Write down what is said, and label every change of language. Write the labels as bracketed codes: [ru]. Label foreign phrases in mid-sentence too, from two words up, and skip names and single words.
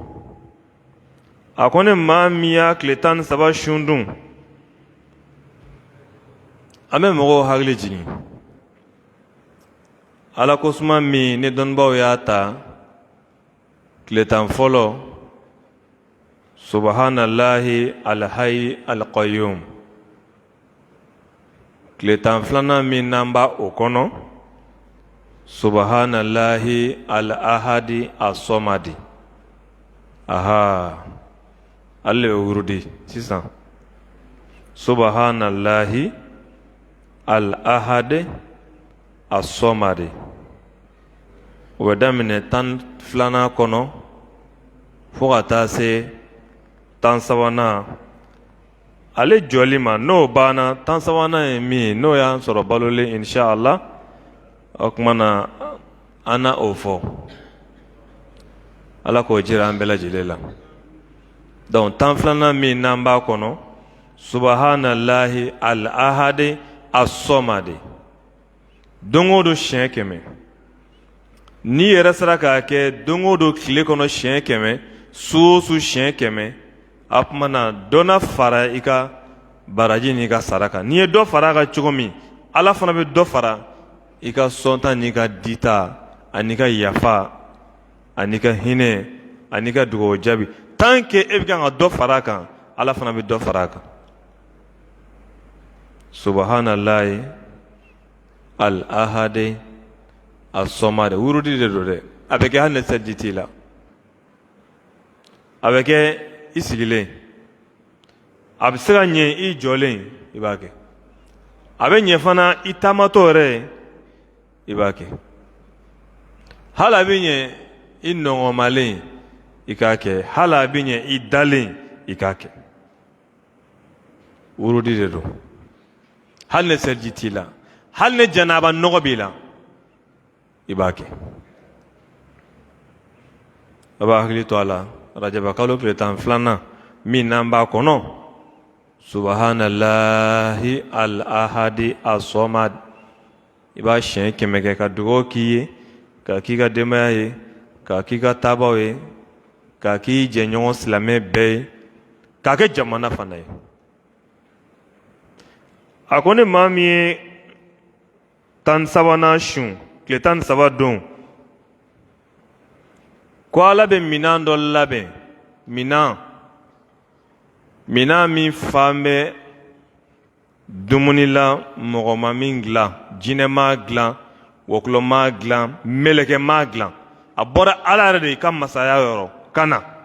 [bm] a ko ne maa min y'a tile 13 sun dun an bɛ mɔgɔw hakili jigin Ala ko suma min ni dɔnnibaaw y'a ta tile 10 fɔlɔ [ar] سبحان الله الحي القيوم [bm] tile 12 min n'an b'a o kɔnɔ [ar] سبحان الله الأحد الصمد [bm] aha ale bɛ wurudi sisan [ar] سبحان الله الأحد الصمد [bm] o bɛ daminɛ 12 kɔnɔ fo ka taa se 13 ale jɔli ma n'o banna 13 ye min n'o y'an sɔrɔ balolen inshallah o kuma na an na o fɔ Ala k'o jira an bɛɛ lajɛlen la donc 12 min n'an b'a kɔnɔ [ar] سبحان الله الأحد الصمد [bm] don o don siɲɛ 100 n'i yɛrɛ sera k'a kɛ don o don tile kɔnɔ siɲɛ 100 su o su siɲɛ 100 a kuma na dɔ na fara i ka baraji n'i ka sara kan n'i ye dɔ fara a kan cogo min Ala fana bɛ dɔ fara i ka sɔnta n'i ka dita ani ka yafa ani ka hinɛ ani ka dugawu jaabi [fr] tant que [bm] e bɛ kan ka dɔ fara a kan Ala fana bɛ dɔ fara a kan [ar] سبحان الله الأحد الصمد [bm] wurudi de don dɛ a bɛ kɛ hali ni sɛji t'i la a bɛ kɛ i sigilen a bɛ se ka ɲɛ i jɔlen i b'a kɛ a bɛ ɲɛ fana i taamatɔ yɛrɛ i b'a kɛ hali a bɛ ɲɛ i nɔgɔmalen i k'a kɛ hali a bɛ ɲɛ i dalen i k'a kɛ wurudi de don hali ni sɛji t'i la hali ni janaba nɔgɔ b'i la i b'a kɛ a b'a hakili to a la rajaba kalo tile 12 min n'an b'a kɔnɔ [ar] سبحان الله الأحد الصمد [bm] i b'a siɲɛ 100 kɛ ka dugawu k'i ye ka k'i ka denbaya ye ka k'i ka taabaw ye ka k'i jɛɲɔgɔn silamɛ bɛɛ ye k'a kɛ jamana fana ye a ko ni maa min ye 13 sun tile 13 don ko Ala bɛ minan dɔ labɛn minan min fan bɛ dumuni la mɔgɔ ma min dilan jinɛ ma dilan wɔkulɔ ma dilan mɛlɛkɛ ma dilan a bɔra Ala yɛrɛ de i ka masaya yɔrɔ ka na